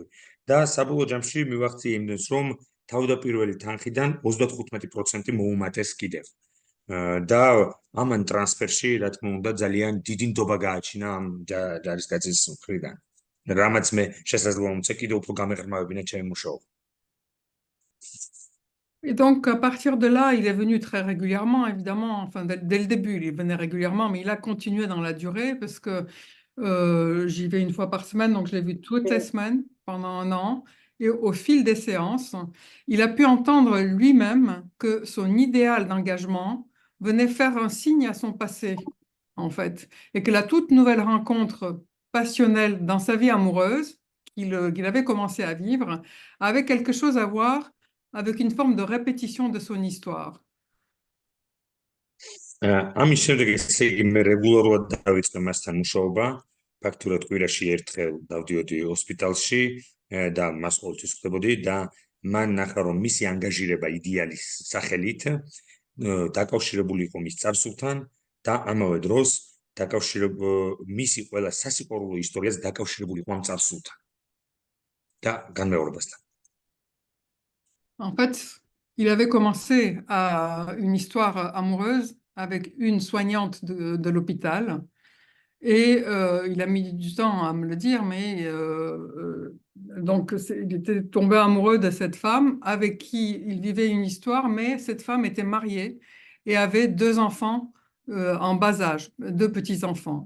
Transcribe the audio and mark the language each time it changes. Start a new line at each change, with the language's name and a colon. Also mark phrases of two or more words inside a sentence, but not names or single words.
Georgian: და საბოლოო ჯამში მივახციე იმდენს, რომ თავდაპირველი თანხიდან 35% მოუმატეს კიდევ. და ამან ტრანსფერში, რა თქმა უნდა, ძალიან დიდი ნდობა გააჩინა ამ ჯარისკაცის მხრიდან. რამაც მე შესაძლოა მომცე კიდევ უფრო გამეღრმავებინა ჩემი მუშაობა.
French: Et donc, à partir de là, il est venu très régulièrement, évidemment, enfin, dès le début, il venait régulièrement, mais il a continué dans la durée parce que j'y vais une fois par semaine, donc je l'ai vu toutes les semaines pendant un an. Et au fil des séances, il a pu entendre lui-même que son idéal d'engagement venait faire un signe à son passé, en fait, et que la toute nouvelle rencontre passionnelle dans sa vie amoureuse qu'il avait commencé à vivre avait quelque chose à voir avec une forme de répétition de son histoire.
Georgian: ამის შემდეგ ესე იგი მე რეგულარულად დავიწყე მასთან მუშაობა, ფაქტურად კვირაში ერთხელ დავდიოდი ჰოსპიტალში და მას ყოველთვის ხვდებოდი და მან ნახა რომ მისი ანგაჟირება იდეალის სახელით დაკავშირებული იყო მის წარსულთან და ამავე დროს მისი ყველა სასიყვარულო ისტორიაც დაკავშირებული იყო ამ წარსულთან და განმეორებასთან.
French: En fait, il avait commencé une histoire amoureuse avec une soignante de l'hôpital et il a mis du temps à me le dire, mais donc il était tombé amoureux de cette femme avec qui il vivait une histoire, mais cette femme était mariée et avait 2 enfants en bas âge, 2 petits-enfants.